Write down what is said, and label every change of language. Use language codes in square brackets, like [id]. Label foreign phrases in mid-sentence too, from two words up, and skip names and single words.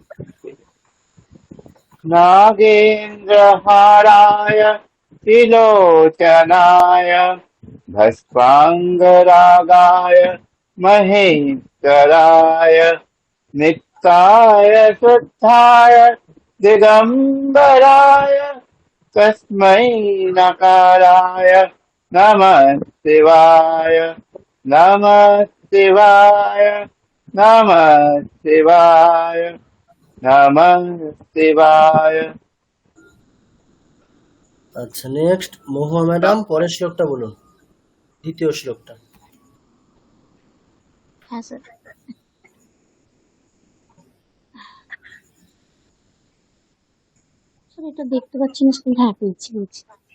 [sa] নাগেন্দ্রহারায় ত্রিলোচনায় ভস্মাঙ্গরাগায় মহেশ্বরায় নিত্যায় শুদ্ধায় দিগম্বরায় তস্मै নকারায় নমঃ শিবায় নমঃ শিবায় নমঃ শিবায় নমঃ শিবায়। [bn] আচ্ছা নেক্সট মহুয়া ম্যাডাম পরের শ্লোকটা বলুন, দ্বিতীয় শ্লোকটা। হ্যাঁ স্যার। স্যার এটা দেখতে পাচ্ছি না স্কুল। হ্যাঁ পেয়েছি পেয়েছি।